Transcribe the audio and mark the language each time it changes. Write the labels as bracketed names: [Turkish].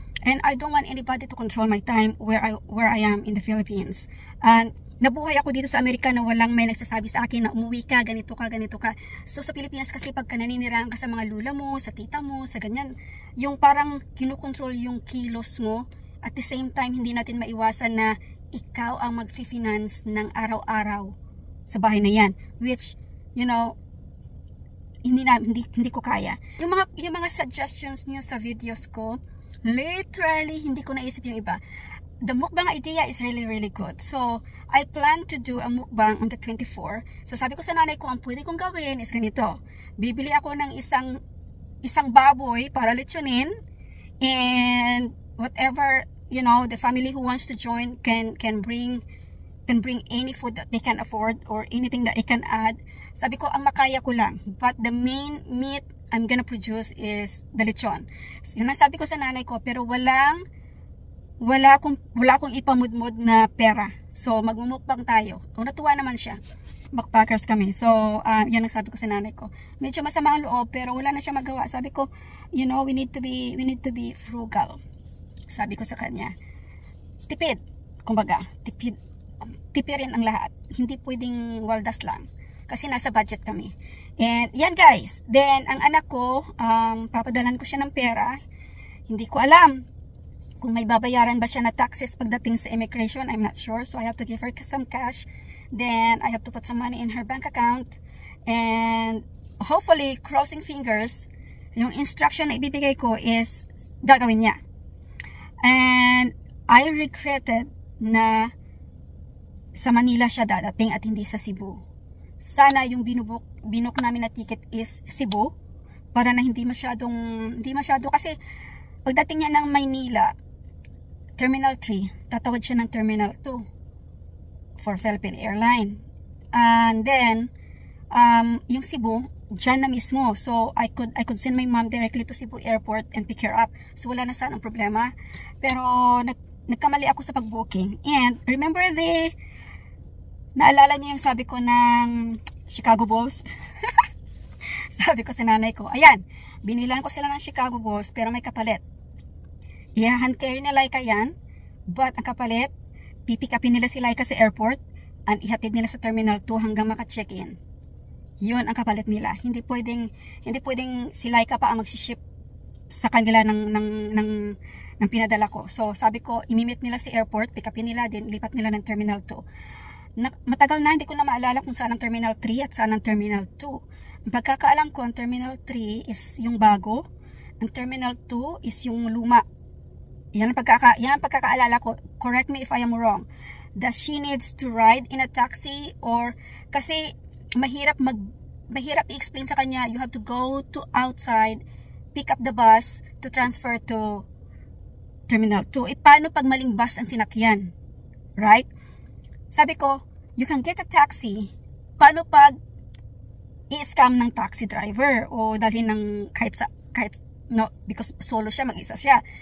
[English] And I don't want anybody to control my time where I am in the Philippines. [Filipino] And nabuhay ako dito sa Amerika na walang may nagsasabi sa akin na umuwi ka, ganito ka, ganito ka. So sa Pilipinas kasi pagka naninirahan ka sa mga lula mo, sa tita mo, sa ganyan, yung parang kinukontrol yung kilos mo. At the same time, hindi natin maiwasan na ikaw ang mag-finance ng araw-araw sa bahay na yan. Which, you know, hindi ko kaya. Yung mga suggestions niyo sa videos ko, literally, hindi ko naisip yung iba. [English] The mukbang idea is really, really good. So, I plan to do a mukbang on the 24. [Filipino] So, sabi ko sa nanay ko, ang pwede kong gawin is ganito. Bibili ako ng isang baboy para lechonin. [English] And whatever, you know, the family who wants to join can bring any food that they can afford or anything that they can add. Sabi ko, ang makaya ko lang. But the main meat I'm gonna produce is the lechon. [Filipino] So, yun ang sabi ko sa nanay ko, pero wala akong ipamudmod na pera. So, magmumukbang tayo. O, natuwa naman siya. Backpackers kami. So, yan ang sabi ko sa nanay ko. Medyo masama ang loob, pero wala na siya magawa. [English] Sabi ko, you know, we need to be frugal. [Filipino] Sabi ko sa kanya, tipid. Kumbaga, tipirin ang lahat. Hindi pwedeng waldas lang. Kasi nasa budget kami. And yan guys. Then, ang anak ko, papadalan ko siya ng pera. Hindi ko alam kung may babayaran ba siya na taxes pagdating sa immigration. I'm not sure. [English] So, I have to give her some cash. Then, I have to put some money in her bank account. [Filipino] And, hopefully, crossing fingers, yung instruction na ibibigay ko is gagawin niya. And, I regretted na sa Manila siya dadating at hindi sa Cebu. Sana yung binok namin na ticket is Cebu para na hindi masyado kasi pagdating niya ng Maynila, Terminal 3, tatawid siya ng Terminal 2 for Philippine Airline. And then, yung Cebu, dyan na mismo. [English] So, I could send my mom directly to Cebu Airport and pick her up. [Filipino] So, wala na sanang problema. Pero, nagkamali ako sa pag-booking. And, remember naalala niyo yung sabi ko ng Chicago Bulls? Sabi ko sa nanay ko, ayan, binilan ko sila ng Chicago Bulls pero may kapalit. I-hand carry na Laika yan, but ang kapalit, pipick upin nila si Laika sa airport and ihatid nila sa Terminal 2 hanggang maka-check-in. Yun ang kapalit nila. Hindi pwedeng si Laika pa ang mag-ship sa kanila ng pinadala ko. So, sabi ko, imimit nila sa airport, pick upin nila, din lipat nila ng Terminal 2. Matagal na hindi ko na maalala kung saan ang Terminal 3 at saan ang Terminal 2. Ang pagkakaalam ko, ang Terminal 3 is yung bago, ang Terminal 2 is yung luma. Yan ang pagkakaalala ko. [English] Correct me if I am wrong. Does she needs to ride in a taxi or kasi mahirap mahirap i-explain sa kanya. You have to go to outside, pick up the bus to transfer to Terminal 2. [Filipino] Paano pag maling bus ang sinakyan? [English] Right? Sabi ko, you can get a taxi. [Filipino] Paano pag i-scam ng taxi driver o dalhin ng no, because solo siya, mag-isa siya.